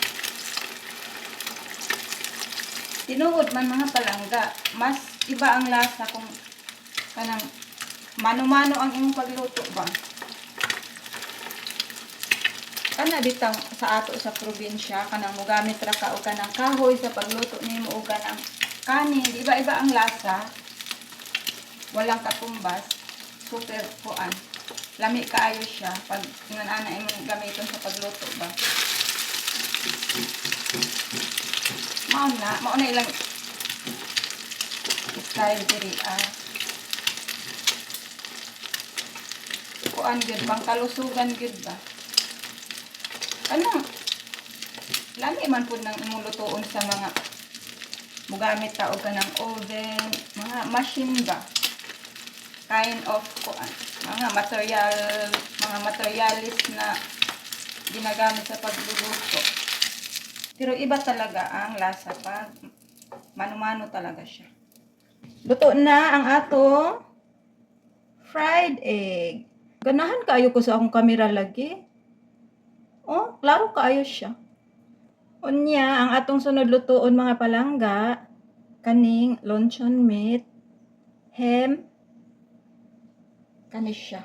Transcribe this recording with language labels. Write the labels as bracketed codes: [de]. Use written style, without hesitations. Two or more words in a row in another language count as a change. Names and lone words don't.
[ceb] Tinuod man mga palangga, mas iba ang lasa kung kanang mano-mano ang imong pagluto ba. Kana bitang sa ato sa probinsya kanang mogamit ra ka og kanang kahoy sa pagluto nimo og kanang kanin, iba-iba ang lasa. [tl] Walang katumbas, [ceb] super kuan. Lami kaayo siya pag inana imong gamiton sa pagluto ba. Mao na ilang style diri kuan gyud pangkalusugan gyud ba. Ano? Lami man pud nang imong lutoon sa mga mugamit ta og kanang oven, mga machine ba. [en] Kind of [ceb] kuan, mga materialis na ginagamit sa pagluluto. [tl] Pero iba talaga ang lasa pag mano-mano talaga siya. [ceb] Luto na ang atong [en] fried egg. [ceb] Ganahan kaayo ko sa akong kamera lagi. Oh, klaro kaayo siya. Unya, ang atong sunod lutoon mga palangga, kaning [en] luncheon meat, [ceb] ham, kani siya.